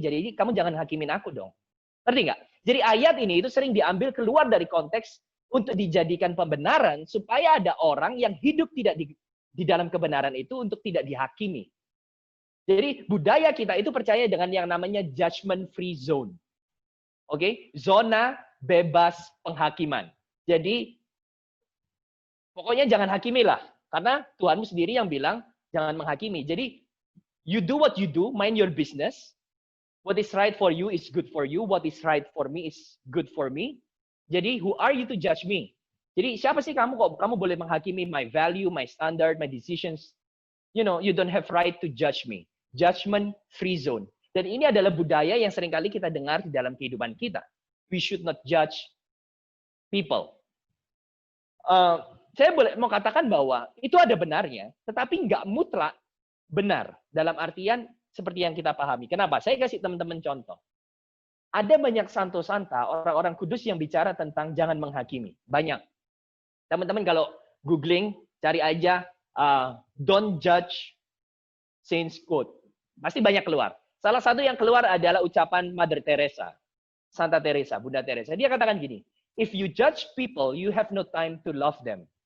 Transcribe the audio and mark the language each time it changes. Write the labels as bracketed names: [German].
[Indonesian] Jadi kamu jangan hakimin aku dong. Ngerti nggak? Jadi ayat ini itu sering diambil keluar dari konteks untuk dijadikan pembenaran supaya ada orang yang hidup tidak di dalam kebenaran itu untuk tidak dihakimi. Jadi budaya kita itu percaya dengan yang namanya judgment free zone. Oke, zona bebas penghakiman. Jadi pokoknya jangan hakimilah, karena Tuhanmu sendiri yang bilang jangan menghakimi. [English] Jadi you do what you do, mind your business. What is right for you is good for you. What is right for me is good for me. Jadi who are you to judge me? [Indonesian] Jadi siapa sih kamu kok kamu boleh menghakimi [English] my value, my standard, my decisions? You know, you don't have right to judge me. Judgment free zone. [Indonesian] Dan ini adalah budaya yang seringkali kita dengar di dalam kehidupan kita. [English] We should not judge people. [Indonesian] Saya mau katakan bahwa itu ada benarnya, tetapi nggak mutlak benar. Dalam artian seperti yang kita pahami. Kenapa? Saya kasih teman-teman contoh. Ada banyak santo-santa, orang-orang kudus yang bicara tentang jangan menghakimi. Banyak. Teman-teman kalau googling, cari aja [English] don't judge saints quote. [Indonesian] Pasti banyak keluar. Salah satu yang keluar adalah ucapan Mother Teresa. Santa Teresa, Bunda Teresa. Dia katakan gini, [English] if you judge people, you have no time to love them.